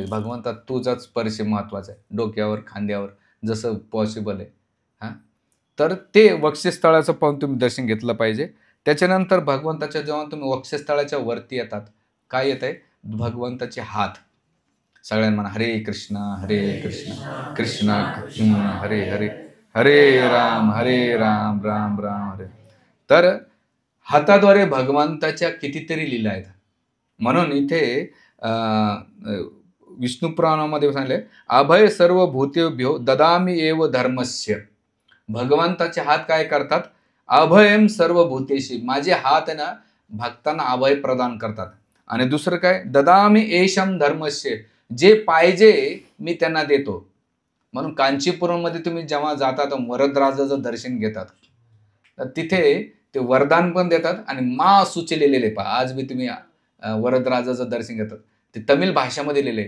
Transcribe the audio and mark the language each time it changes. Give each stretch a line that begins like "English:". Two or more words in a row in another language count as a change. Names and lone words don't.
Marathi: भगवंता तुझाच स्पर्श महत्त्वाचा आहे. डोक्यावर, खांद्यावर जसं पॉसिबल आहे. हां, तर ते वक्षस्थळाचं पाहून तुम्ही दर्शन घेतलं पाहिजे. त्याच्यानंतर भगवंताच्या जेव्हा तुम्ही वक्षस्थळाच्या वरती येतात, काय येत आहे? भगवंताचे हात. सगळ्यांना म्हणा,
Sanskrit: हरे कृष्ण हरे कृष्ण कृष्ण कृष्ण हरे हरे, हरे राम राम राम हरे.
Marathi: तर हाताद्वारे भगवंताच्या कितीतरी लीला आहेत. म्हणून इथे विष्णू पुराणामध्ये सांगितले,
Sanskrit: अभय सर्व भूतेभ्यो ददामी एव धर्मस्य.
Marathi: भगवंताचे हात काय करतात?
Sanskrit: अभयम सर्व भूतेशी.
Marathi: माझे हात आहे ना भक्तांना अभय प्रदान करतात. आणि दुसरं काय?
Sanskrit: ददामी एशम धर्मस्य.
Marathi: जे पाहिजे मी त्यांना देतो. म्हणून कांचीपुरममध्ये तुम्ही जेव्हा जाता तर वरदराजाचं दर्शन घेतात, तर तिथे ते वरदान पण देतात आणि मा सुचलेले पहा. आज मी तुम्ही वरदराजाचं दर्शन घेतात, ते तमिळ भाषेमध्ये लिहिले.